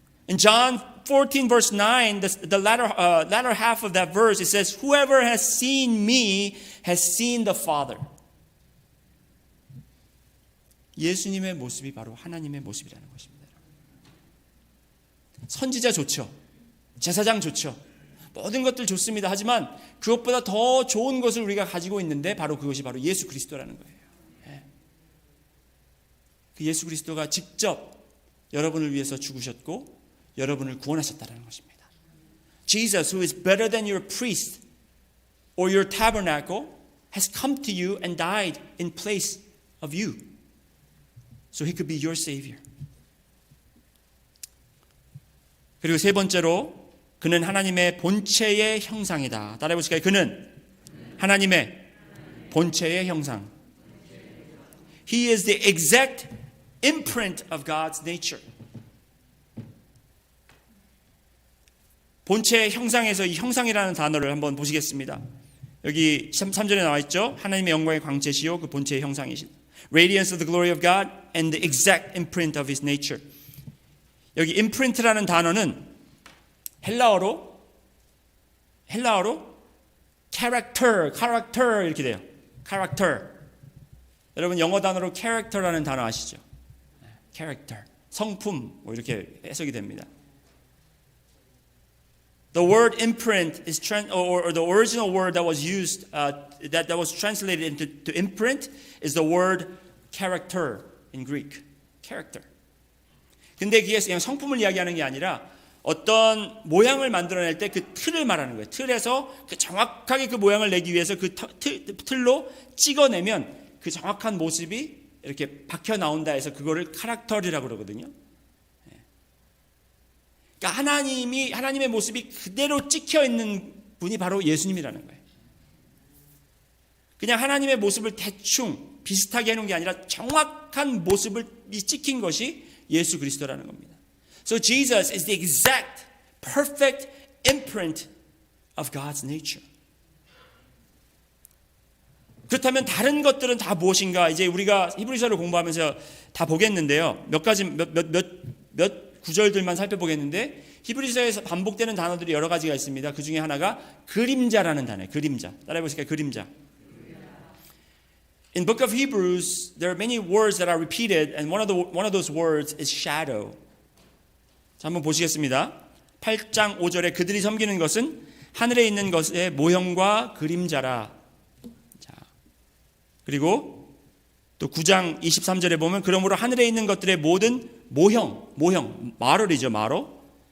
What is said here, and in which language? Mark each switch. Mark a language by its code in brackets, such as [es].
[en] In John 14 verse 9, the latter half of that verse, it says, Whoever has seen me has seen the Father. [ko] 예수님의 모습이 바로 하나님의 모습이라는 것입니다. 선지자 좋죠. 제사장 좋죠. 모든 것들 좋습니다. 하지만 그것보다 더 좋은 것을 우리가 가지고 있는데 바로 그것이 바로 예수 그리스도라는 거예요. 그 예수 그리스도가 직접 여러분을 위해서 죽으셨고 여러분을 구원하셨다는 것입니다. [en] Jesus, who is better than your priest or your tabernacle, has come to you and died in place of you. So he could be your savior. [ko] 그리고 세 번째로 그는 하나님의 본체의 형상이다. 따라해 보실까요? 그는 하나님의 본체의 형상. [en] He is the exact imprint of God's nature. [ko] 본체의 형상에서 이 형상이라는 단어를 한번 보시겠습니다. 여기 3절에 나와 있죠. 하나님의 영광의 광채시요 그 본체의 형상이신. [en] Radiance of the glory of God and the exact imprint of His nature. [ko] 여기 imprint라는 단어는 헬라어로 character 이렇게 돼요. [en] character. [ko] 여러분 영어 단어로 character라는 단어 아시죠? character, 성품 뭐 이렇게 해석이 됩니다. [en] The word imprint is or the original word that was used that was translated into to imprint is the word character in Greek. character. [ko] 근데 그게 그냥 성품을 이야기하는 게 아니라 어떤 모양을 만들어낼 때 그 틀을 말하는 거예요. 틀에서 그 정확하게 그 모양을 내기 위해서 그 틀로 찍어내면 그 정확한 모습이 이렇게 박혀 나온다 해서 그거를 카락터리라고 그러거든요. 그러니까 하나님의 모습이 그대로 찍혀 있는 분이 바로 예수님이라는 거예요. 그냥 하나님의 모습을 대충 비슷하게 해놓은 게 아니라 정확한 모습을 찍힌 것이 예수 그리스도라는 겁니다. [en] So Jesus is the exact, perfect imprint of God's nature. [ko] 그렇다면 다른 것들은 다 무엇인가? 이제 우리가 히브리서를 공부하면서 다 보겠는데요. 몇 구절들만 살펴보겠는데 히브리서에서 반복되는 단어들이 여러 가지가 있습니다. 그 중에 하나가 그림자라는 단어예요. 그림자. 따라해 보실까요? 그림자. [en] In book of Hebrews, there are many words that are repeated, and one of those words is shadow. [ko] 자, 한번 보시겠습니다. 8장 5절에 그들이 섬기는 것은 하늘에 있는 것의 모형과 그림자라. 자, 그리고 또 9장 23절에 보면 그러므로 하늘에 있는 것들의 모든 모형, 마롤이죠, 마로.